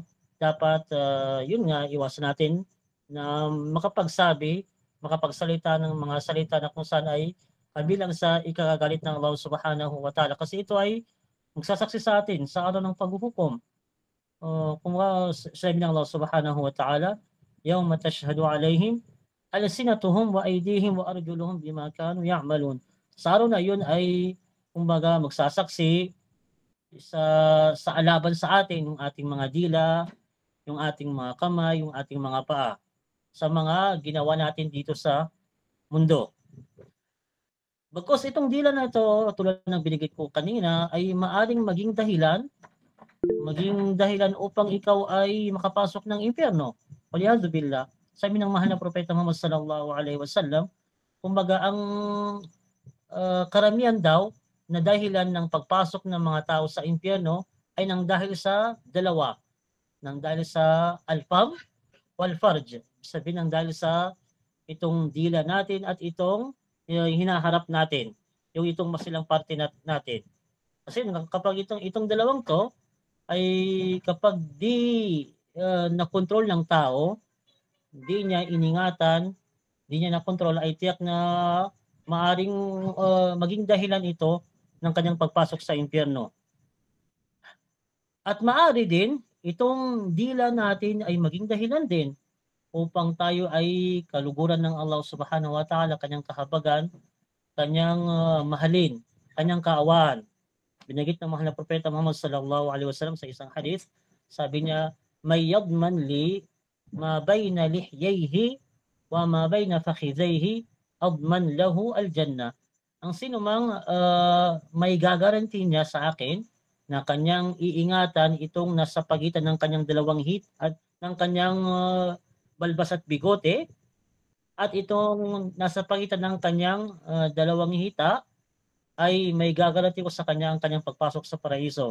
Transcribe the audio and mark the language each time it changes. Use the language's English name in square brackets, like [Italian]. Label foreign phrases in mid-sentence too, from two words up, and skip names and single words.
[Filipino] Dapat, yun nga, iwasan natin na makapagsalita ng mga salita na kung saan ay kabilang sa ikakagalit ng Allah [Arabic] سبحانه وتعالى. [Filipino] Kasi ito ay magsasaksi sa atin sa araw ng paghuhukom. Kung sabi ng [Arabic] الله سبحانه وتعالى يوم تشهد عليهم ألسنتهم وأيديهم وأرجلهم بما كانوا يعملون. [Filipino] Sa araw na yun ay kumbaga magsasaksi sa alaban sa atin yung ating mga dila, yung ating mga kamay, yung ating mga paa sa mga ginawa natin dito sa mundo. Bagkus itong dila na ito, tulad ng binigit ko kanina, ay maaring maging dahilan upang ikaw ay makapasok ng impyerno. [Arabic] والعياذ بالله. [Filipino] Sabi ng mahal na propeta Muhammad [Arabic] صلى الله عليه وسلم, [Filipino] kumbaga ang karamihan daw na dahilan ng pagpasok ng mga tao sa impyerno ay nang dahil sa dalawa. Nang dahil sa [Arabic] الفم والفرج. [Filipino] Sabihin nang dahil sa itong dila natin at itong hinaharap natin. Yung itong masilang parte natin. Kasi kapag itong dalawang to ay kapag di na-control ng tao, di niya iningatan, di niya na-control, ay tiyak na maaring maging dahilan ito ng kanyang pagpasok sa impyerno. At maaari din, itong dila natin ay maging dahilan din upang tayo ay kaluguran ng Allah [Arabic] سبحانه وتعالى, [Filipino] kanyang kahabagan, kanyang mahalin, kanyang kaawaan. Binagit ng mahal na propeta Muhammad [Arabic] صلى الله عليه وسلم [Filipino] sa isang hadith, sabi niya, [Arabic] من يضمن لي ما بين لحييه وما بين فخذيه أضمن له الجنة. [Filipino] Ang sino mang may gagaranti niya sa akin na kanyang iingatan itong nasa pagitan ng kanyang dalawang hit at ng kanyang balbas at bigote at itong nasa pagitan ng kanyang dalawang hita ay may gagaranti ko sa kanya ang kanyang pagpasok sa paraiso.